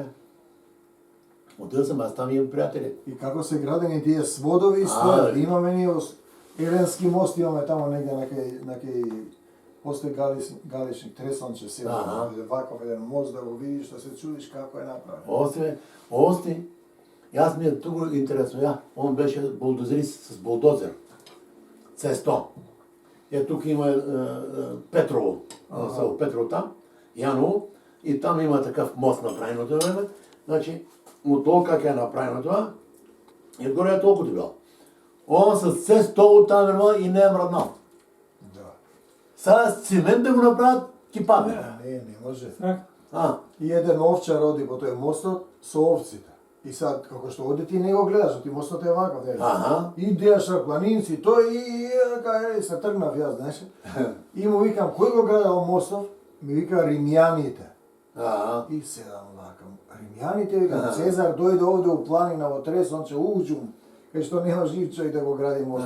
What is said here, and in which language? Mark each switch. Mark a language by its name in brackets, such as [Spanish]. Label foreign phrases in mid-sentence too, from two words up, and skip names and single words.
[Bulgarian] Отидел съм, аз там имам приятели. [Macedonian] И како се градени тие сводови стојат, имаме ние Еленски мост, имаме тамо негде на кај после Галичник, Тресонче, северно, ваков еден мост да го видиш, да се чудиш како е направен. Ости, [Bulgarian] аз ми е тук интересно, он беше булдозерист с булдозер, C100. Тук има Петрово, Петрово там, Яново, и там има такъв мост направен от това време. Значи, от това как е направено това, и отгоре е толкова дебел. Он с C100 от там верма и не е мръднал. Сега с цимент да го направят, ти падне. Не може. [Macedonian] И еден овчар оди по тој мостот со овците. И сега, како што оди ти не го гледаш, ти мостот е ваков. И идеаш на планинци, тој и се тргнав јас, знаеш. И му викам, кој го градел мостот? Ми вика римјаните. И седам вакам, римјаните, викам, Цезар дојде овде у планина во Тресонче, уđум, кај што нема жив човек да го гради мостот.